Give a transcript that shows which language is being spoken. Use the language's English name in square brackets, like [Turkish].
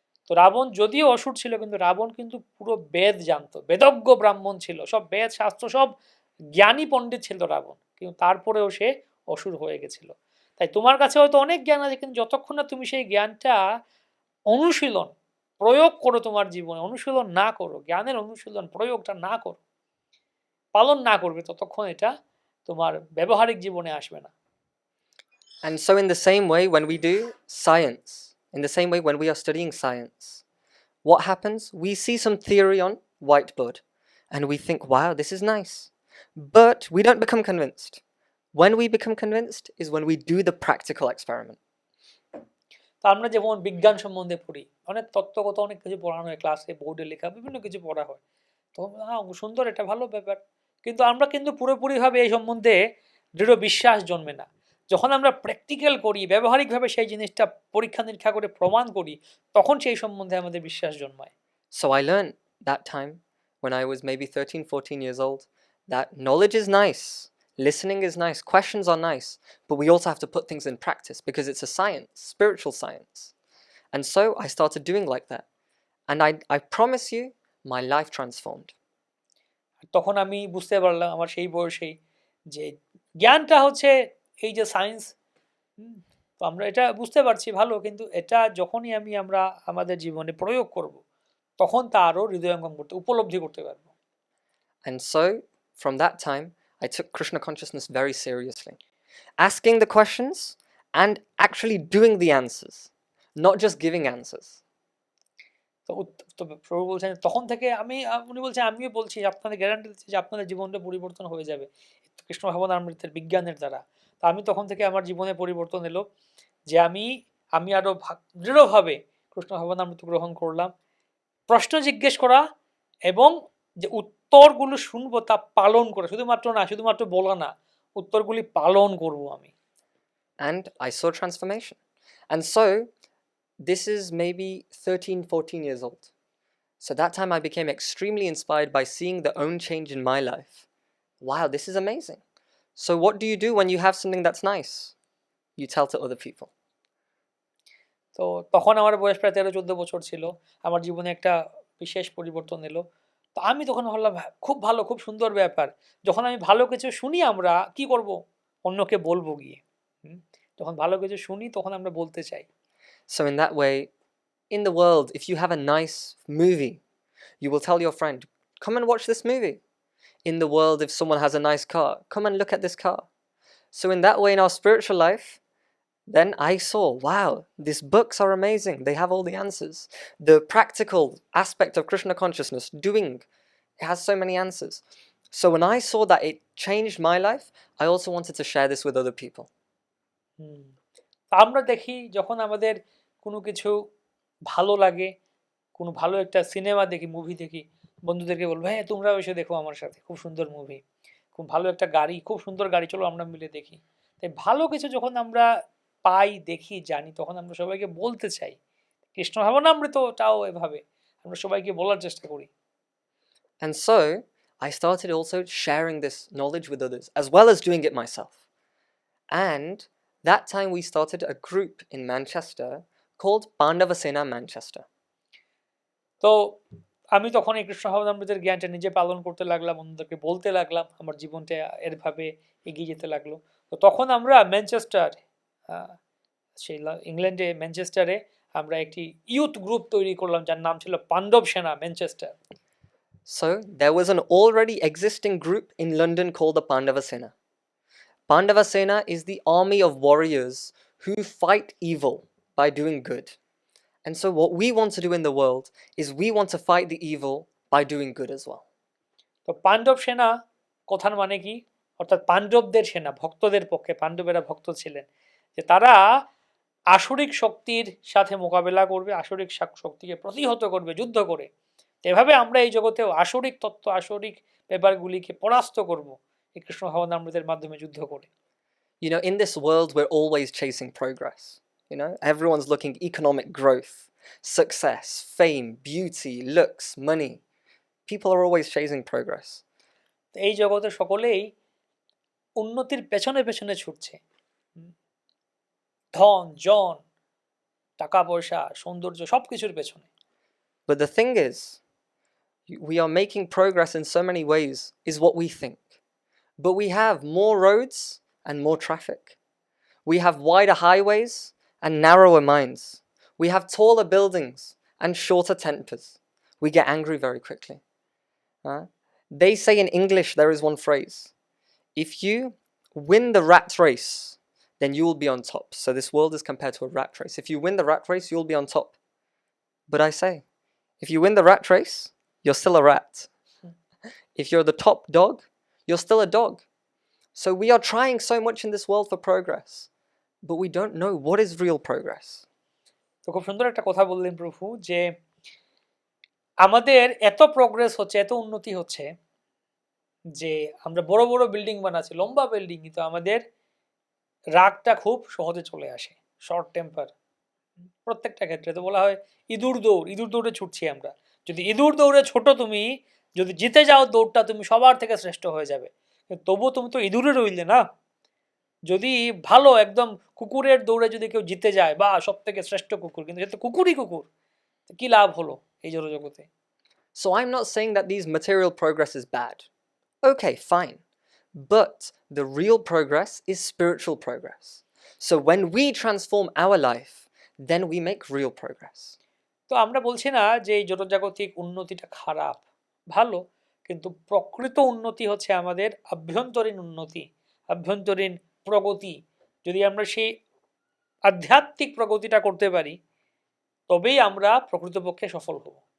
[Bangla] তো রাবণ যদিও অসুর ছিল, কিন্তু রাবণ কিন্তু পুরো বেদ জানতো, বেদজ্ঞ ব্রাহ্মণ ছিল, সব বেদ শাস্ত্র সব জ্ঞানী পণ্ডিত ছিল রাবণ, কিন্তু তারপরেও সে অসুর হয়ে গেছিল। তাই তোমার কাছে হয়তো অনেক জ্ঞান আছে, কিন্তু যতক্ষণ না তুমি সেই জ্ঞানটা অনুশীলন প্রয়োগ করো তোমার জীবনে, অনুশীলন না করো, জ্ঞানের অনুশীলন প্রয়োগটা না করো, পালন না করবে, ততক্ষণ এটা তোমার ব্যবহারিক জীবনে আসবে না। [English] And so, in the same way, when we do science, in the same way, when we are studying science, what happens? We see some theory on whiteboard and we think, wow, this is nice. But we don't become convinced. When we become convinced is when we do the practical experiment. [Bangla] তো আমরা যেমন বিজ্ঞান সম্বন্ধে পড়ি, অনেক তত্ত্বগত অনেক কিছু পড়ানো হয় ক্লাসে, বোর্ডে লেখা বিভিন্ন কিছু পড়া হয়, তো হ্যাঁ সুন্দর, এটা ভালো ব্যাপার, কিন্তু আমরা কিন্তু পুরোপুরিভাবে এই সম্বন্ধে দৃঢ় বিশ্বাস জন্মে না। যখন আমরা প্র্যাকটিক্যাল করি, ব্যবহারিকভাবে সেই জিনিসটা পরীক্ষা নিরীক্ষা করে প্রমাণ করি, তখন সেই সম্বন্ধে আমাদের বিশ্বাস জন্মায়। [English] So I learned that time when I was maybe 13, 14 years old that knowledge is nice, listening is nice, questions are nice, but we also have to put things in practice because it's a science, spiritual science. And so I started doing like that. And I promise you, my life transformed. [Bangla] তখন আমি বুঝতে পারলাম আমার সেই বয়সেই যে জ্ঞানটা হচ্ছে এই যে সায়েন্স, তো আমরা এটা বুঝতে পারছি ভালো, কিন্তু এটা যখনই আমরা আমাদের জীবনে প্রয়োগ করব, তখন তা আরো হৃদয়ঙ্গম করতে, উপলব্ধি করতে পারবো। [English] And so from that time I took Krishna consciousness very seriously, asking the questions and actually doing the answers, not just giving answers. [Bangla] তো প্রভু বলছেন তখন থেকে উনি বলছেন, আমিও বলছি, আপনাদের গ্যারান্টি দিচ্ছি যে আপনাদের জীবনটা পরিবর্তন হয়ে যাবে কৃষ্ণ ভাবনামৃতের বিজ্ঞানের দ্বারা। তো আমি তখন থেকে আমার জীবনে পরিবর্তন এলো যে আমি আরো দৃঢ়ভাবে কৃষ্ণ ভাবনামৃত গ্রহণ করলাম, প্রশ্ন জিজ্ঞেস করা এবং যে উত্তরগুলো শুনবো তা পালন করা, শুধুমাত্র বলা না, উত্তরগুলি পালন করব আমি। [English] And I saw transformation. And so this is maybe 13, 14 years old. So that time I became extremely inspired by seeing the own change in my life. Wow, this is amazing. So what do you do when you have something that's nice? You tell to other people. [Bangla] তো তখন আমার বয়স প্রায় 13-14 বছর ছিল, আমার জীবনে একটা বিশেষ পরিবর্তন এলো। তো আমি তখন ভাবলাম, খুব ভালো, খুব সুন্দর ব্যাপার, যখন আমি ভালো কিছু শুনি আমরা কি করব, অন্যকে বলবো গিয়ে। যখন ভালো কিছু শুনি তখন আমরা বলতে চাই। [English] So in that way, in the world, if you have a nice movie, you will tell your friend, come and watch this movie. In the world, if someone has a nice car, come and look at this car. So in that way, in our spiritual life, then I saw, wow, these books are amazing. They have all the answers. The practical aspect of Krishna consciousness, doing, it has so many answers. So when I saw that it changed my life, I also wanted to share this with other people. [Bangla] আমরা দেখি যখন আমাদের কোনো কিছু ভালো লাগে, কোনো ভালো একটা সিনেমা দেখি, মুভি দেখি, বন্ধুদেরকে বলবো, হ্যাঁ তোমরাও এসে দেখো আমার সাথে, খুব সুন্দর মুভি, খুব ভালো একটা গাড়ি, খুব সুন্দর গাড়ি, চলো আমরা মিলে দেখি। তাই ভালো কিছু যখন আমরা পাই, দেখি, জানি, তখন আমরা সবাইকে বলতে চাই। কৃষ্ণ ভাবনামৃতটাও এভাবে আমরা সবাইকে বলার চেষ্টা করি। [English] And so I started also sharing this knowledge with others as well as doing it myself. And that time we started a group in Manchester called Pandavasena Manchester. [Bangla] তো আমি তখন এই কৃষ্ণ ভাবনামৃতের জ্ঞানটা নিজে পালন করতে লাগলাম, অন্যদেরকে বলতে লাগলাম, আমার জীবনটা এরভাবে এগিয়ে যেতে লাগলো। তো তখন আমরা ম্যানচেস্টার, সেই ইংল্যান্ডে ম্যানচেস্টারে আমরা একটি ইউথ গ্রুপ তৈরি করলাম যার নাম ছিল পাণ্ডব সেনা Manchester. [English] So there was an already existing group in London called the Pandavasena. Pandavasena is the army of warriors who fight evil by doing good. And so what we want to do in the world is we want to fight the evil by doing good as well. [Bangla] তো পাণ্ডব সেনা কথার মানে কি? অর্থাৎ পাণ্ডবদের সেনা, ভক্তদের পক্ষে, পাণ্ডবেরা ভক্ত ছিলেন, যে তারা আসরিক শক্তির সাথে মোকাবেলা করবে, আসরিক শক্তিকে প্রতিহত করবে যুদ্ধ করে। এভাবে আমরা এই জগতেও আসরিক তত্ত্ব, আসরিক ব্যাপারগুলিকে পরাস্ত করব এই কৃষ্ণ ভাবনামৃতের মাধ্যমে যুদ্ধ করে। [English] You know, in this world, we're always chasing progress. You know, everyone's looking economic growth, success, fame, beauty, looks, money. people are always chasing progress. [Bangla] এই জগতে সকলেই উন্নতির পেছনে পেছনে ছুটছে, ধন জন টাকা পয়সা সৌন্দর্য সবকিছুর পেছনে। [English] But the thing is, we are making progress in so many ways is what we think. But we have more roads and more traffic. We have wider highways and narrower minds. We have taller buildings and shorter tempers. We get angry very quickly. They say in English, there is one phrase: if you win the rat race, then you will be on top. So this world is compared to a rat race. If you win the rat race, you'll be on top. But I say, if you win the rat race, you're still a rat. If you're the top dog, you're still a dog. So we are trying so much in this world for progress, but we don't know what is real progress. [Bangla] তো খুব সুন্দর একটা কথা বললেন প্রভু, যে আমাদের এত প্রোগ্রেস হচ্ছে, এত উন্নতি হচ্ছে যে আমরা বড় বড় বিল্ডিং বানাচ্ছি, লম্বা বিল্ডিং, কিন্তু আমাদের রাগটা খুব সহজে চলে আসে, [English] short temper [Bangla] প্রত্যেকটা ক্ষেত্রে। তো বলা হয় ইঁদুর দৌড়ে ছুটছি আমরা। যদি ইঁদুর দৌড়ে ছোটো, তুমি যদি জিতে যাও দৌড়টা, তুমি সবার থেকে শ্রেষ্ঠ হয়ে যাবে, কিন্তু তবুও তুমি তো ইঁদুরে রইলে না। যদি ভালো একদম কুকুরের দৌড়ে যদি কেউ জিতে যায়, বা সব থেকে শ্রেষ্ঠ কুকুর, কিন্তু সে তো কুকুরই কুকুর, কি লাভ হলো এই জগতে? [English] So I'm not saying that these material progress is bad. Okay, fine. But the real progress is spiritual progress. So when we transform our life, then we make real progress. [Bangla] তো আমরা বলছি না যে এই জড়জাগতিক উন্নতিটা খারাপ, ভালো, কিন্তু প্রকৃত উন্নতি হচ্ছে আমাদের আভ্যন্তরীণ উন্নতি, আভ্যন্তরীণ প্রগতি। যদি আমরা সেই আধ্যাত্মিক প্রগতিটা করতে পারি, তবেই আমরা প্রকৃতপক্ষে সফল হব।